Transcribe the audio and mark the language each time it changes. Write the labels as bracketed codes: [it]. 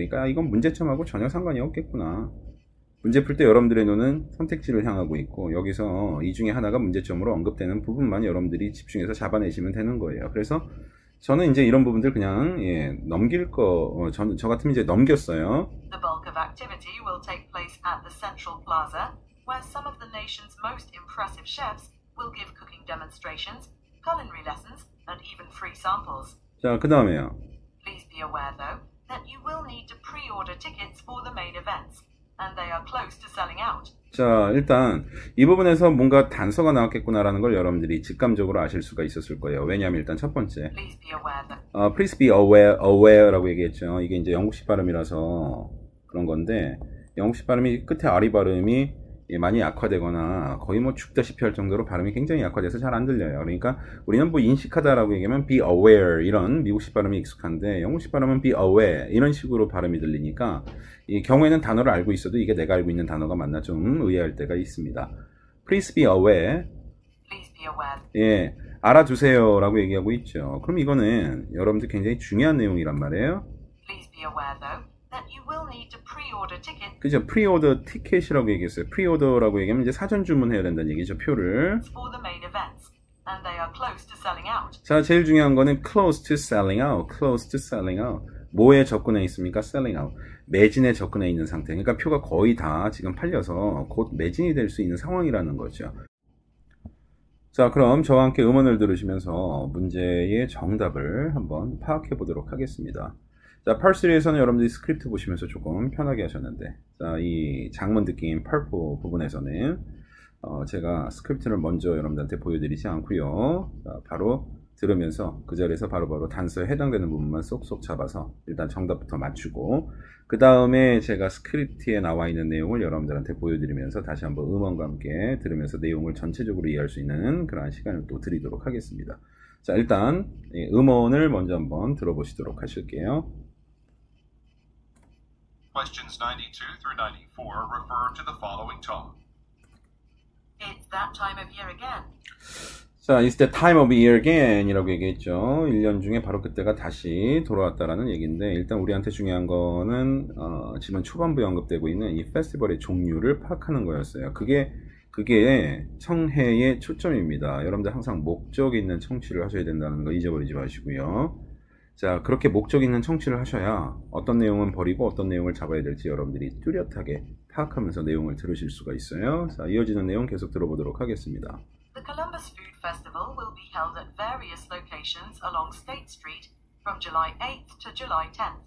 [ko] 그러니까 이건 문제점하고 전혀 상관이 없겠구나. 문제 풀 때 여러분들의 눈은 선택지를 향하고 있고 여기서 이 중에 하나가 문제점으로 언급되는 부분만 여러분들이 집중해서 잡아내시면 되는 거예요. 그래서 저는 이제 이런 부분들 그냥 넘길 저 같으면 이제 넘겼어요. [en] The bulk of activity will take place at the Central Plaza, where some of the nation's most impressive chefs will give cooking demonstrations, culinary lessons, and even free samples. [ko] 자, 그 다음에요. [en] Please be aware, though, that you will need to pre-order tickets for the main events, and they are close to selling out. [ko] 자, 일단 이 부분에서 뭔가 단서가 나왔겠구나라는 걸 여러분들이 직감적으로 아실 수가 있었을 거예요. 왜냐하면 일단 첫 번째, [en] Please be aware that please be aware라고 얘기했죠. [ko] 이게 이제 영국식 발음이라서 그런 건데 영국식 발음이 끝에 R이 발음이 많이 약화되거나 거의 뭐 죽다시피 할 정도로 발음이 굉장히 약화돼서 잘 안 들려요. 그러니까 우리는 뭐 인식하다라고 얘기하면 be aware 이런 미국식 발음이 익숙한데 영국식 발음은 be aware 이런 식으로 발음이 들리니까 이 경우에는 단어를 알고 있어도 이게 내가 알고 있는 단어가 맞나 좀 의아할 때가 있습니다. [en] Please be aware. Please be aware. [ko] 예, 알아두세요 라고 얘기하고 있죠. 그럼 이거는 여러분들 굉장히 중요한 내용이란 말이에요. [en] Please be aware, though, that you will need to pre-order tickets [ko] 그죠? 프리오더 티켓이라고 얘기했어요. 프리오더라고 얘기하면 이제 사전 주문해야 된다는 얘기죠. 표를. [en] for the main events, and they are close to selling out. [ko] 자, 제일 중요한 거는 close to selling out. [en] close to selling out. 뭐에 접근해 있습니까? selling out. [ko] 매진에 접근해 있는 상태. 그러니까 표가 거의 다 지금 팔려서 곧 매진이 될 수 있는 상황이라는 거죠. 자, 그럼 저와 함께 음원을 들으시면서 문제의 정답을 한번 파악해 보도록 하겠습니다. 자, Part 3에서는 여러분들이 스크립트 보시면서 조금 편하게 하셨는데, 자, 이 장문 듣기인 Part 4 부분에서는 제가 스크립트를 먼저 여러분들한테 보여드리지 않고요. 자, 바로 들으면서 그 자리에서 바로바로 단서에 해당되는 부분만 쏙쏙 잡아서 일단 정답부터 맞추고 그 다음에 제가 스크립트에 나와 있는 내용을 여러분들한테 보여드리면서 다시 한번 음원과 함께 들으면서 내용을 전체적으로 이해할 수 있는 그러한 시간을 또 드리도록 하겠습니다. 자, 일단 음원을 먼저 한번 들어보시도록 하실게요. [en] Questions 92 through 94 refer to the following talk. It's that time of year again. 자, It's the time of year again 이라고 얘기했죠. [ko] 1년 중에 바로 그때가 다시 돌아왔다라는 얘기인데 일단 우리한테 중요한 거는 지금 초반부에 언급되고 있는 이 페스티벌의 종류를 파악하는 거였어요. 그게 청해의 초점입니다. 여러분들 항상 목적 있는 청취를 하셔야 된다는 거 잊어버리지 마시고요. 자, 그렇게 목적 있는 청취를 하셔야 어떤 내용은 버리고 어떤 내용을 잡아야 될지 여러분들이 뚜렷하게 파악하면서 내용을 들으실 수가 있어요. 자, 이어지는 내용 계속 들어보도록 하겠습니다. [en] The Columbus Food Festival will be held at various locations along State Street from July 8th to July 10th.